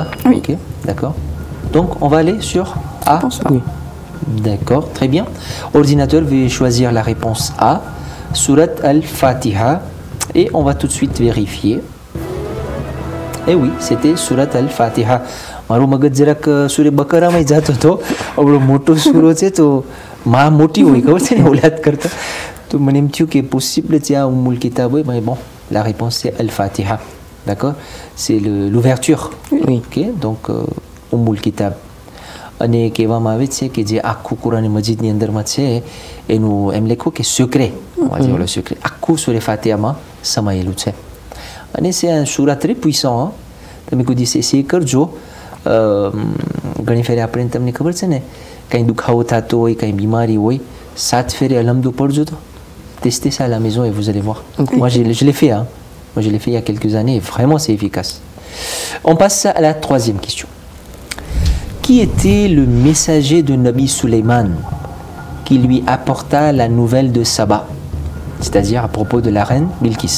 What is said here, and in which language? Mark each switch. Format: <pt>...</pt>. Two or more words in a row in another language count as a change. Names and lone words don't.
<fr>Oui. Ok, d'accord. Donc, on va aller sur A. Je pense pas. Oui. D'accord, très bien. Ordinateur, veuillez choisir la réponse A, Surat al-Fatiha, et on va tout de suite vérifier. Et oui, c'était Surat al-Fatiha.</fr> <gu>મારું મગજ જરાક સૂર્ય બકરામાં જતો હતો આપણો મોટો સૂરો છે તો માં મોટી હોય ખબર છે ને ઓલાદ કરતા તો મને એમ થયું કે પોસિબલ છે આ ઉમ્મુલ કિતાબ હોય</gu> <fr>mais bon la réponse c'est al-Fatiha, d'accord, c'est l'ouverture. Oui. Ok, donc</fr> <gu>ઉમ્મુલ કિતાબ અને કહેવામાં આવે છે કે જે આખું કુરાન મજીદની અંદરમાં છે એનું એમ લખો કે</gu> <fr>secret, on va dire le secret</fr> <gu>આખું સૂરે ફાતિહામાં સમાયેલું છે અને</gu> <fr>c'est un surah très puissant. Hein.</fr> <gu>તમે કોઈ દિવસે essayer કરજો. ઘણી ફેરે આપણે તમને ખબર છે ને કંઈ દુખાવો થતો હોય કંઈ બીમારી હોય 7 ફેરે અલહમદો પડજો તો</gu> <fr>testez ça à la maison et vous allez voir. Okay. Moi je l'ai fait, hein. Moi je l'ai fait il y a quelques années et vraiment c'est efficace. On passe à la troisième question. Qui était le messager de Nabi Sulaiman qui lui apporta la nouvelle de Saba, c'est-à-dire à propos de la reine Bilqis?</fr>